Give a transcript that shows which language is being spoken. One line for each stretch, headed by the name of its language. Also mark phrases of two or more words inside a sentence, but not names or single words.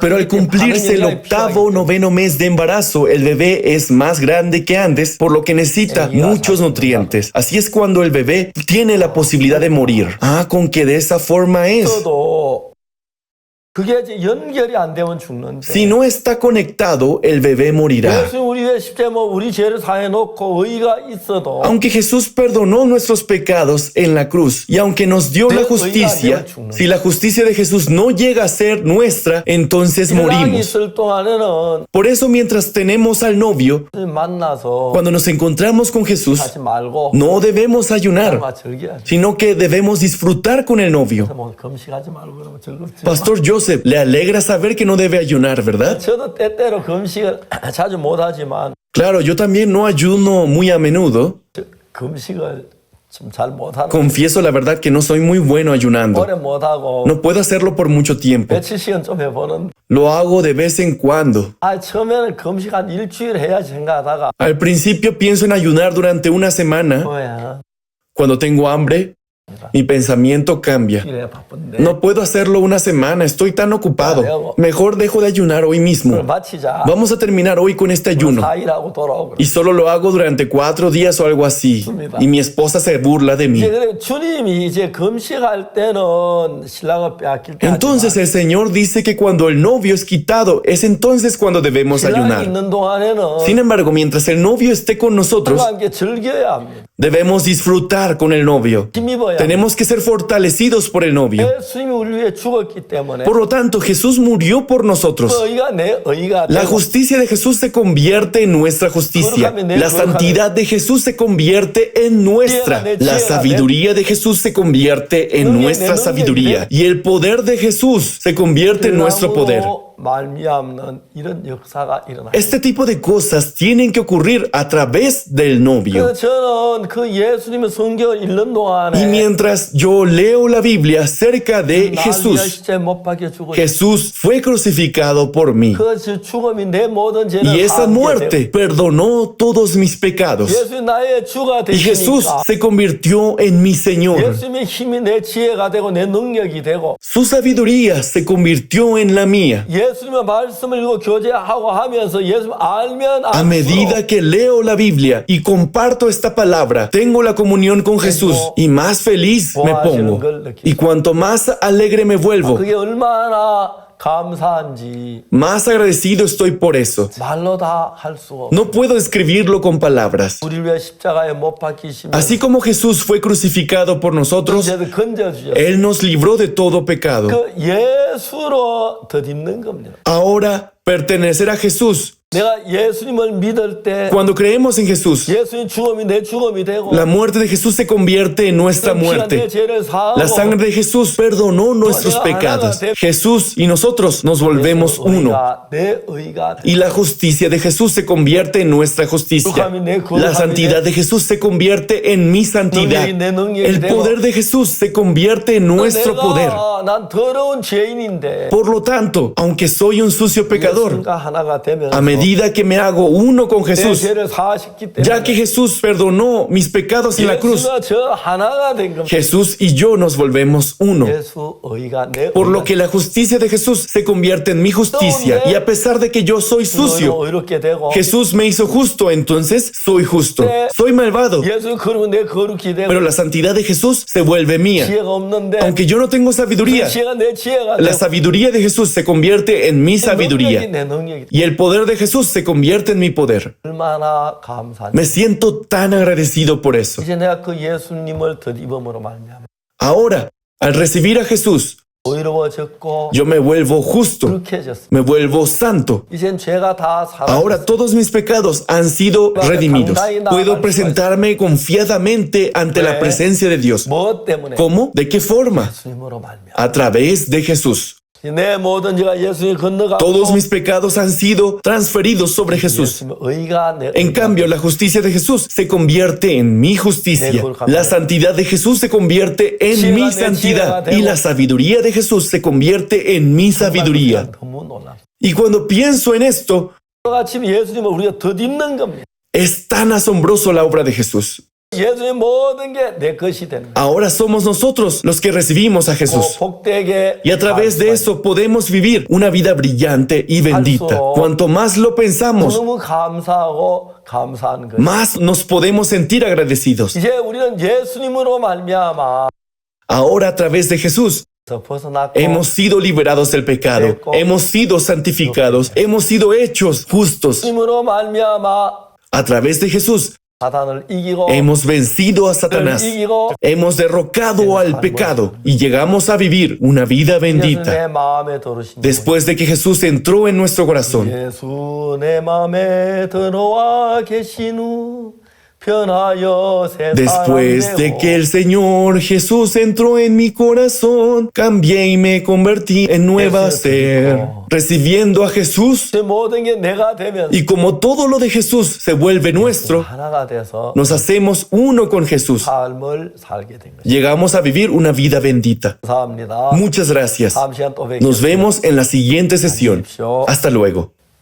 Spanish: Pero al cumplirse el octavo o noveno mes de embarazo, el bebé es más grande que antes, por lo que necesita muchos nutrientes. Así es cuando el bebé tiene la posibilidad de morir. Ah, con que de esa forma es.
Korean: 도 그게 이제 연결이 안 되면 죽는데
Spanish: Si no está conectado, el bebé morirá.
Korean: 예수 우리 왜 십자가 우리 죄를 사해 놓고 의가 있어도
Spanish: Aunque Jesús perdonó nuestros pecados en la cruz y aunque nos dio la justicia, si la justicia de Jesús no llega a ser nuestra, entonces
Korean: 신랑이
Spanish: morimos.
Korean: 있을 동안에는
Spanish: Por eso mientras tenemos al novio,
Korean: 만나서
Spanish: cuando nos encontramos con Jesús,
Korean: 하지 말고
Spanish: no debemos ayunar,
Korean: 즐겨야지.
Spanish: sino que debemos disfrutar con el novio.
Korean: 뭐 금식하지 말고 그러면 즐겁지.
Spanish: Pastor Joseph, le alegra saber que no debe ayunar, ¿verdad?
Korean: 저도 때때로 금식을 자주 못하지만
Spanish: Claro, yo también no ayuno muy a menudo.
Korean: 금식을 좀 잘 못하는
Spanish: Confieso la verdad que no soy muy bueno ayunando.
Korean: 오래 못하고
Spanish: No puedo hacerlo por mucho tiempo.
Korean: 며칠씩은 좀 해보는
Spanish: Lo hago de vez en cuando.
Korean: 처음에는 금식 한 일주일 해야지 생각하다가
Spanish: Al principio pienso en ayunar durante una semana.
Korean: 뭐야
Spanish: Cuando tengo hambre, mi pensamiento cambia.
Korean: 일에 바쁜데
Spanish: No puedo hacerlo una semana, estoy tan ocupado. Mejor dejo de ayunar hoy
Korean: 그걸
Spanish: mismo.
Korean: 마치자
Spanish: Vamos a terminar hoy con este ayuno.
Korean: 4일하고 돌아오고
Spanish: Y solo lo hago durante 4 días o algo así. Y mi esposa se burla de mí.
Korean: 이제 그래 주님이 이제 금식할 때는 신랑을 빼앗길 때
Spanish: Entonces el Señor dice que cuando el novio es quitado, es entonces cuando debemos
Korean: 신랑이
Spanish: ayunar.
Korean: 있는 동안에는
Spanish: Sin embargo, mientras el novio esté con nosotros,
Korean: 함께 즐겨야 합니다.
Spanish: Debemos disfrutar con el novio.
Korean: 힘입어야
Spanish: Tenemos que ser fortalecidos por el novio.
Korean: 예수님이 우리 위해 죽었기 때문에
Spanish: Por lo tanto, Jesús murió por nosotros.
Korean: 그 의가 내 의가
Spanish: La
Korean: 되고
Spanish: justicia de Jesús se convierte en nuestra justicia. La santidad de Jesús se convierte en nuestra. La sabiduría de Jesús se convierte en nuestra sabiduría. Y el poder de Jesús se convierte en nuestro poder.
Korean: 말미암는 이런 역사가 일어나요.
Spanish: Este tipo de cosas tienen que ocurrir a través del novio.
Korean: 그래서 저는 그 예수님의 성경을 읽는
Spanish: Y
Korean: 동안에
Spanish: mientras yo leo la Biblia acerca de
Korean: 날 위하여
Spanish: Jesús,
Korean: 십자가에 못 박혀 죽으셨고
Spanish: Jesús fue crucificado por mí.
Korean: 그 죽음이 내 모든 죄를
Spanish: Y esa
Korean: 사하게
Spanish: muerte
Korean: 되고
Spanish: perdonó todos mis pecados.
Korean: 예수님 나의 주가
Spanish: Y Jesús
Korean: 되시니까
Spanish: se convirtió en mi Señor.
Korean: 예수님의 힘이 내 지혜가 되고 내 능력이 되고
Spanish: Su sabiduría se convirtió en la mía.
Korean: 예수님의 말씀을 읽고 교제하고 하면서 예수님 알면
Spanish: A
Korean: 알수록
Spanish: medida que leo la Biblia y comparto esta palabra, tengo la comunión con Jesús y más feliz me pongo. Y cuanto más alegre me vuelvo,
Korean: 그게 얼마나 감사한지
Spanish: más agradecido estoy por eso.
Korean: 말로 다 할 수 없어.
Spanish: No puedo describirlo con palabras.
Korean: 우리를 위해 십자가에 못 박히시면
Spanish: Así como Jesús fue crucificado por nosotros,
Korean: 죄를 건져주셨어.
Spanish: Él nos libró de todo pecado.
Korean: 그 예수로 덧입는 겁니다.
Spanish: Ahora, pertenecer a Jesús.
Korean: 내가 예수님을 믿을 때
Spanish: Cuando creemos en Jesús,
Korean: 예수님 죽음이 내 죽음이 되고
Spanish: la muerte de Jesús se convierte en nuestra
Korean: 피가 내
Spanish: muerte.
Korean: 죄를 사하고
Spanish: La sangre de Jesús perdonó nuestros pecados. Jesús y nosotros nos volvemos uno.
Korean: 내 의가 되고
Spanish: Y la justicia de Jesús se convierte en nuestra justicia. La santidad de Jesús se convierte en mi santidad. El poder de Jesús se convierte en nuestro poder.
Korean: 난 더러운 죄인인데
Spanish: Por lo tanto, aunque soy un sucio pecador,
Korean: 예수님과 하나가 되면서
Spanish: a medida que me hago uno con
Korean: 내
Spanish: Jesús,
Korean: 죄를 사하셨기 때문에
Spanish: ya que Jesús perdonó mis pecados en la cruz,
Korean: 예수가 저 하나가 된 겁니다.
Spanish: Jesús y yo nos volvemos uno.
Korean: 예수 의가 내
Spanish: Por lo
Korean: 의가
Spanish: que la justicia de Jesús se convierte en mi justicia. Y a pesar de que yo soy sucio,
Korean: 의롭게 되고
Spanish: Jesús me hizo justo, entonces soy justo. Soy malvado,
Korean: 예수 거룩은 내 거룩히 되고
Spanish: pero la santidad de Jesús se vuelve mía.
Korean: 지혜가 없는데
Spanish: Aunque yo no tengo
Korean: 그
Spanish: sabiduría,
Korean: 지혜가 내 지혜가
Spanish: la
Korean: 되고
Spanish: sabiduría de Jesús se convierte en mi
Korean: 능력이
Spanish: sabiduría.
Korean: 내 능력이 되고
Spanish: Y el poder de Jesús se convierte en mi poder.
Korean: 얼마나 감사한지.
Spanish: Me siento tan agradecido por eso.
Korean: 이제 내가 그 예수님을 덧입음으로 말미암아
Spanish: Ahora, al recibir a Jesús,
Korean: 의로워졌고
Spanish: yo me vuelvo justo,
Korean: 거룩해졌습니다.
Spanish: me vuelvo santo.
Korean: 이젠 죄가 다
Spanish: Ahora
Korean: 사라졌습니다.
Spanish: todos mis pecados han sido redimidos. Puedo presentarme confiadamente ante la presencia de Dios.
Korean: 무엇 때문에?
Spanish: ¿Cómo? ¿De qué forma?
Korean: 예수님으로 말미암아.
Spanish: A través de Jesús.
Korean: 내 모든 죄가 예수님 건너가고
Spanish: Todos mis pecados han sido transferidos sobre Jesús.
Korean: 예수님의 의가 내
Spanish: En cambio, la justicia de Jesús se convierte en mi justicia. La santidad de Jesús se convierte en mi santidad. Y la sabiduría de Jesús se convierte en mi sabiduría.
Korean: 너무 놀랍습니다.
Spanish: Y cuando pienso en esto,
Korean: 같이 예수님을 우리가 덧입는 겁니다.
Spanish: es tan asombroso la obra de Jesús.
Korean: 예수님 모든 게 내 것이 되는 거예요.
Spanish: Ahora somos nosotros los que recibimos a Jesús.
Korean: 복되게
Spanish: Y a través de eso podemos vivir una vida brillante y bendita. Cuanto más lo pensamos,
Korean: 너무 감사하고 감사한 거예요.
Spanish: más nos podemos sentir agradecidos.
Korean: 이제 우리는 예수님으로 말미암아
Spanish: Ahora a través de Jesús
Korean: 벗어났고
Spanish: hemos sido liberados del pecado, hemos sido santificados, hemos sido hechos justos.
Korean: 예수님으로 말미암아
Spanish: A través de Jesús
Korean: 사단을 이기고
Spanish: hemos vencido a Satanás,
Korean: 이기고
Spanish: hemos derrocado al pecado y llegamos a vivir una vida 예수 bendita.
Korean: 내 마음에 들어오신
Spanish: Después de que Jesús entró en nuestro corazón,
Korean: 예수 내 마음에 들어와 계신 후 변하여 새
Spanish: después
Korean: 사람
Spanish: de
Korean: 되고
Spanish: que el Señor Jesús entró en mi corazón, cambié y me convertí en nueva ser. Recibiendo a Jesús,
Korean: 제 모든 게 내가 되면
Spanish: y como todo lo de Jesús se vuelve nuestro,
Korean: 하나가 돼서
Spanish: nos hacemos uno con Jesús.
Korean: 삶을 살게 된 것입니다.
Spanish: Llegamos a vivir una vida bendita.
Korean: 감사합니다.
Spanish: Muchas gracias.
Korean: 다음 시간 또 뵙겠습니다.
Spanish: Nos vemos en la siguiente sesión. Hasta luego.